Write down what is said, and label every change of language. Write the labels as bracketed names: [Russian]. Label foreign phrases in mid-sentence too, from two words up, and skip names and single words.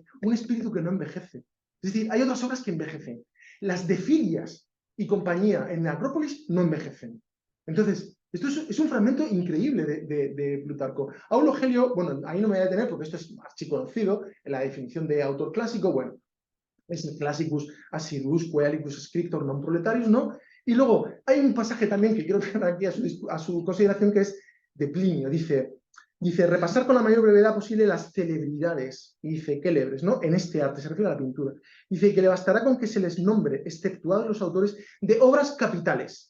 [Spanish] Un espíritu que no envejece. Es decir, hay otras obras que envejecen. Las de Filias y compañía en la Acrópolis no envejecen. Entonces, esto es un fragmento increíble de Plutarco. Aulo Gelio, bueno, ahí no me voy a detener porque esto es archiconocido, en la definición de autor clásico, bueno, es el [Latin] classicus assiduus quaelicus scriptor non proletarius, [Spanish] ¿no? Y luego hay un pasaje también que quiero traer aquí a su consideración, que es de Plinio. Dice, repasar con la mayor brevedad posible las celebridades, y dice, célebres, ¿no? En este arte, se refiere a la pintura. Dice que le bastará con que se les nombre, exceptuados los autores, de obras capitales.